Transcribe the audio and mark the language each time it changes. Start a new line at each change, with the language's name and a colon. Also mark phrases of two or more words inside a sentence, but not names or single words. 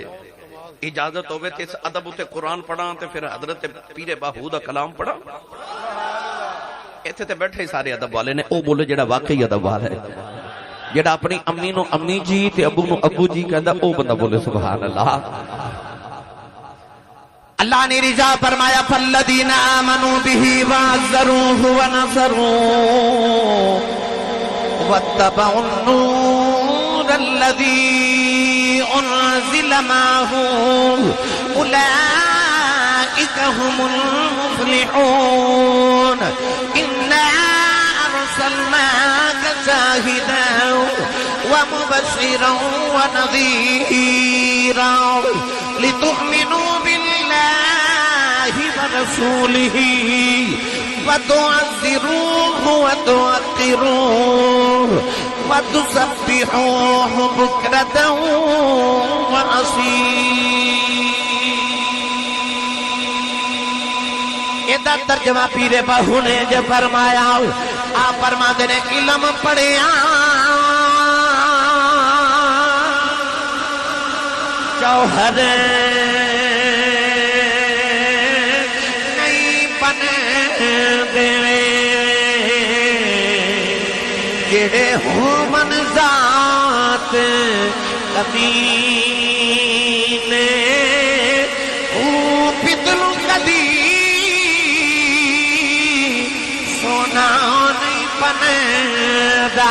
Punjabi: اجازت ہووے تے اس ادب اتے قرآن پڑھاں تے فیر حضرت پیرے باہو دا کلام پڑھاں. ایتھے تے بیٹھے سارے ادب والے نے، او بولے جیہڑا واقعی ادب والا ہے، جیہڑا اپنی امی نوں امی جی تے ابو نوں ابو جی کہندا، او بندہ بولے
Arabic: سبحان الله.
Punjabi: اللہ نے رضا فرمایا,
Arabic: فالذين آمنوا به وعزروه ونصروه واتبعوا النور الذي أنزل معه أولئك هم المفلحون. إنا أرسلناك شاهدا ومبشرا ونذيرا لتؤمنوا بالله ورسوله وتعزروه وتوقروه وتسبحوه بكرة وأصيلا.
Punjabi: ایدا ترجمہ پیرے باہو نے جو فرمایا، آپ فرماتے نے علم پڑھیا جوہر نہیں بن دیوے، جیہڑے ہو من ذات کمینے او پتلوں کدی سونا نہیں بندا.